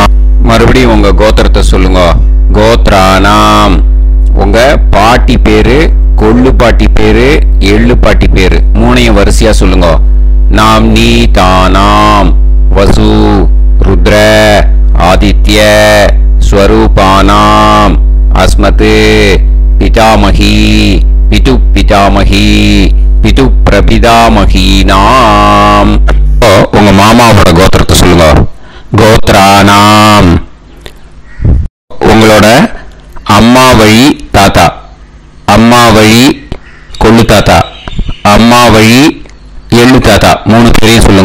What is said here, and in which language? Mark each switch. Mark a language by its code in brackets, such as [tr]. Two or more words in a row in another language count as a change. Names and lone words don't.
[ta] மறுபடியும் உங்க கோத்திரத்தை சொல்லுங்க. [sa] கோத்ரானாம். [ta] உங்க பாட்டி பேரு, கொள்ளு பாட்டி பேரு, எள்ளு பாட்டி பேரு 3ஐயும் வரிசையா சொல்லுங்க. [sa] नाम् नी तानाम् वसु रुद्र आदित्य स्वरूपानाम् अस्मत् पितामही पितुः पितामही पितुः प्रपितामहीनाम्. [ta] உங்க மாமாவோட கோத்திரத்தை சொல்லுங்க. கோத்ரானாம். உங்களோட அம்மா வழி தாத்தா, அம்மா வழி கொள்ளு தாத்தா, அம்மா வழி எள்ளு தாத்தா, 3 பேரையும் சொல்லுங்க.